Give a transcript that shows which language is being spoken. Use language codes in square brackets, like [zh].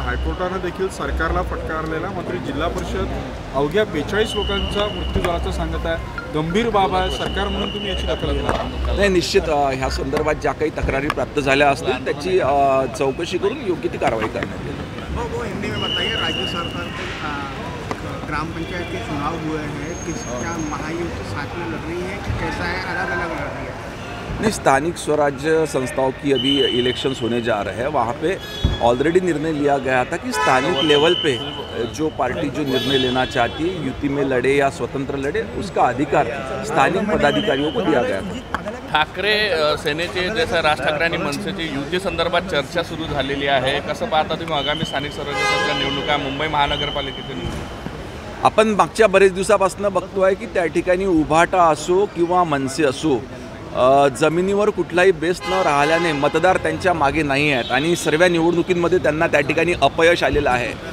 [mr] हायकोर्टानं देखील सरकारला फटकारलेला. मात्र जिल्हा परिषद अवघ्या 42 लोकांचा मृत्यू झाल्याचं सांगत आहे. गंभीर बाब आहे. सरकार म्हणून तुम्ही याची दखल घेणार? नाही, निश्चित ह्या संदर्भात ज्या काही तक्रारी प्राप्त झाल्या असतील त्याची चौकशी करून योग्य ती कारवाई करण्यात येईल. [hi] वो हिंदी में बताइए, राज्य सरकार के ग्राम पंचायत के चुनाव हुए हैं, किसका महायुति साथ में लड़ रही है कि कैसा है, अलग अलग लड़ रही है? नहीं, स्थानिक स्वराज्य संस्थाओं की अभी इलेक्शंस होने जा रहे हैं. वहाँ पे ऑलरेडी निर्णय लिया गया था कि स्थानिक लेवल पे जो पार्टी जो निर्णय लेना चाहती है, युति में लड़े या स्वतंत्र लड़े, उसका अधिकार स्थानिक पदाधिकारियों को दिया गया था. [mr] ठाकरे सेनेचे जसं राज ठाकरे आणि मनसेची युती संदर्भात चर्चा सुरू झालेली आहे. कसं पाहता तुम्ही आगामी स्थानिक स्वराज्य संस्था निवडणुका, मुंबई महानगरपालिकेची निवडणूक? आपण मागच्या बरेच दिवसापासून बघतोय की त्या ठिकाणी उभाटा असो किंवा मनसे असो, जमिनीवर कुठलाही बेस न राहिल्याने मतदार त्यांच्या मागे नाही आहेत आणि सर्व निवडणुकींमध्ये त्यांना त्या ठिकाणी अपयश आलेलं आहे.